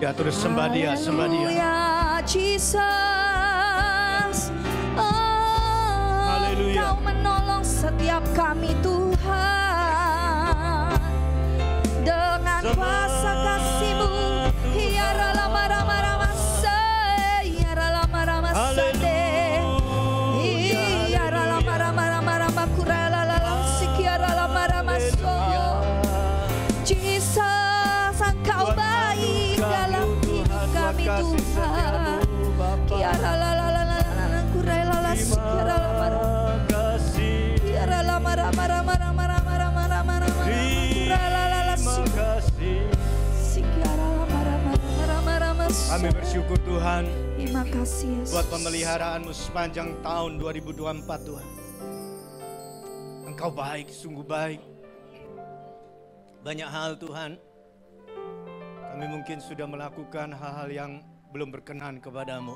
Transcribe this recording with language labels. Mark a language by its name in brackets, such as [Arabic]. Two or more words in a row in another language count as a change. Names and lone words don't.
[Indonesian] Ya, terus sembah dia, sembah dia. Haleluya, Jesus. Oh, Haleluya. Kau menolong setiap kami Tuhan. Dengan kuasa kasih-Mu, hiara lama rama rama hiara lama rama sade, hiara lama rama rama rama kurala lala sikiara lama rama so. Jesus, Engkau baik dalam hidup kami Tuhan. Kiara lala lala lala kurala lala sikiara lama rama, hiara lama rama rama rama rama rama rama rama kurala lala sikiara lama rama rama rama rama. Kami bersyukur Tuhan Terima kasih Yesus. buat pemeliharaan-Mu sepanjang tahun 2024 Tuhan. Engkau baik, sungguh baik. Banyak hal Tuhan, kami mungkin sudah melakukan hal-hal yang belum berkenan kepadamu.